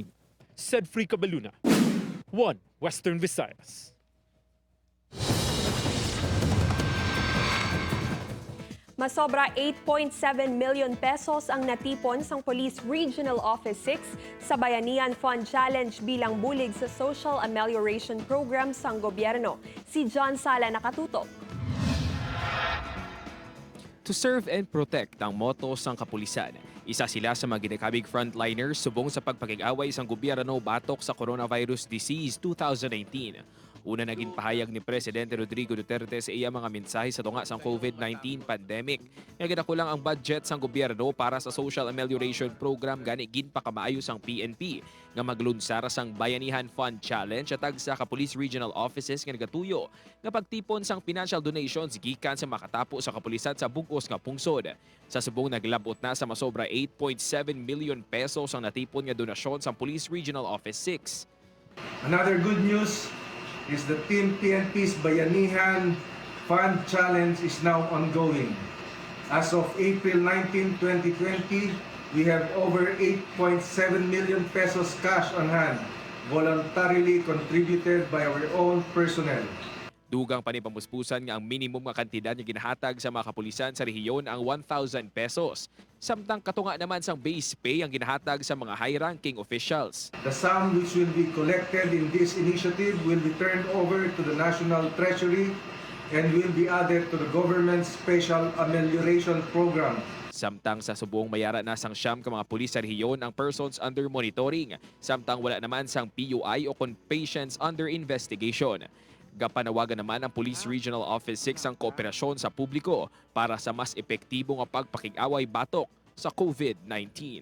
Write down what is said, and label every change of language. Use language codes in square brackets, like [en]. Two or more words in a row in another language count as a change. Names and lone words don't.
[en] Said Free Cabaluna, One Western Visayas. [hil] Masobra 8.7 [en] million pesos [hil] ang natipon sang Police Regional Office 6 sa Bayanihan Fund Challenge bilang bulig sa Social Amelioration Program sang gobyerno. Si John Sala nakatutok. [en] To serve and protect [hil] ang motto sang kapulisan. Isa sila sa mga ginakabig frontliners subong sa pagpakig-away sang gobyerno batok sa [en] coronavirus disease [hil] 2019. Una naging pahayag ni Presidente Rodrigo Duterte sa iya mga mensahe sa tunga sang COVID-19 pandemic. Nga ginakulang ang budget sang gobyerno para sa Social Amelioration Program gani ginpakamaayo sang PNP nga maglunsar sang Bayanihan Fund Challenge at sa Police Regional Offices nga nagatuyo nga pagtipon sang [en] financial donations [hil] gikan sa makatapo sa kapulisan sa bug-os nga pungsod. Sa subong naglabot na sa masobra 8.7 [en] million pesos [hil] ang natipon nga donasyon sa Police Regional Office 6. [en] Another good news is the Team PNP's Bayanihan Fund Challenge is now ongoing. As of April 19, 2020, we have over 8.7 million pesos cash on hand, voluntarily contributed by our own personnel. [hil] Dugang panipamuspusan nga ang minimum nga kantidad nga ginahatag sa mga kapulisan sa rehiyon ang 1,000 pesos. Samtang katunga naman sang base pay ang ginahatag sa mga [en] high-ranking officials. The sum which will be collected in this initiative will be turned over to the National Treasury and will be added to the government's Special Amelioration Program. [hil] Samtang sa subong mayara na sang siyam ka mga pulis sa rehiyon ang [en] persons under monitoring. [hil] Samtang wala naman sang PUI o kung [en] patients under investigation. [hil] Gapanawagan naman ang Police Regional Office 6 ang kooperasyon sa publiko para sa mas epektibo nga pagpakig-away batok sa COVID-19.